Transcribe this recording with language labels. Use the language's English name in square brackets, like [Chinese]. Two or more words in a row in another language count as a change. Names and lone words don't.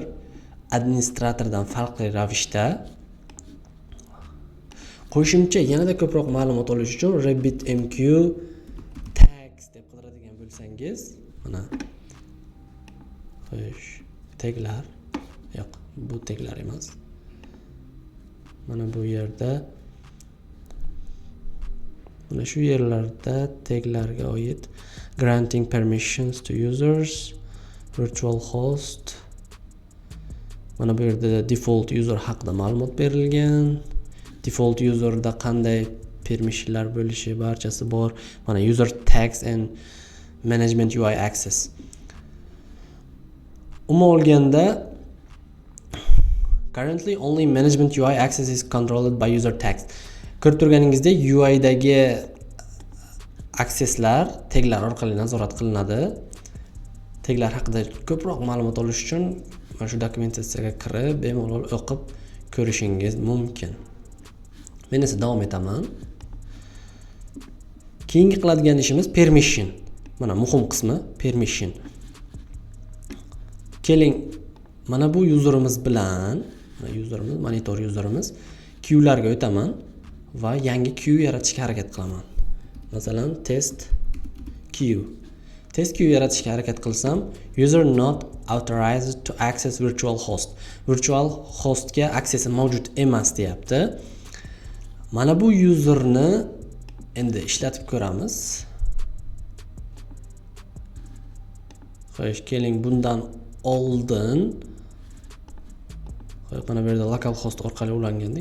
[Uzbek] Administratordan farqli ravishda qo'shimcha yanada ko'proq ma'lumot olish uchun RabbitMQ tags deb qidiradigan bo'lsangiz, mana xo'sh, taglar yo'q, bu taglar emas. Mana bu yerda mana shu yerlarda taglarga oid [English] granting permissions to users, virtual host. [Uzbek] Mana bu yerda [English] default user [Uzbek] haqida ma'lumot berilgan. [English] Default userda [Uzbek] qanday permissionlar bo'lishi barchasi bor. Mana [English] user tags and management UI access. [Uzbek] Umuman olganda [English] currently only management UI access is controlled by user tags. [Uzbek] Ko'rib turganingizdek UI dagi akseslar taglar orqali nazorat qilinadi. Taglar haqida ko'proq ma'lumot olish uchun mana shu dokumentatsiyaga kirib bemalol o'qib ko'rishingiz mumkin. Men esa davom etaman. Keyingi qiladigan ishimiz permission. Mana muhim qismi permission. Keling, mana bu userimiz bilan, monitor userimiz queue'larga o'taman va yangi queue yaratishga harakat qilaman. Masalan, test queue yaratishga harakat qilsam, [English] user not authorized to access virtual host. [Uzbek] Virtual hostga aksesi mavjud emas deyapti. Mana bu userni endi ishlatib ko'ramiz. Xo'sh, keling, bundan oldin mana bu yerda [English] local host [Uzbek] orqali ulangandik.